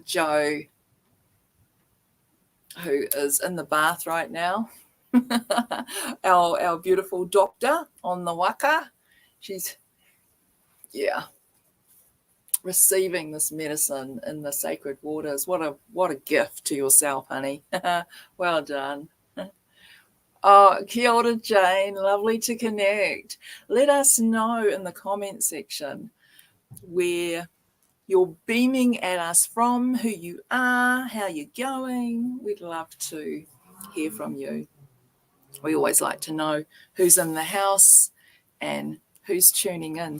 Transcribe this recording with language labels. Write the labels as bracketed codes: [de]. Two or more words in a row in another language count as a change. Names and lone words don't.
[en] Joe, who is in the bath right now. our beautiful doctor on the waka. She's, receiving this medicine in the sacred waters. What a gift to yourself, honey. Well done. [mi] Oh, kia ora, Jane. [en] Lovely to connect. Let us know in the comment section where you're beaming at us from, who you are, how you're going. We'd love to hear from you. We always like to know who's in the house and who's tuning in.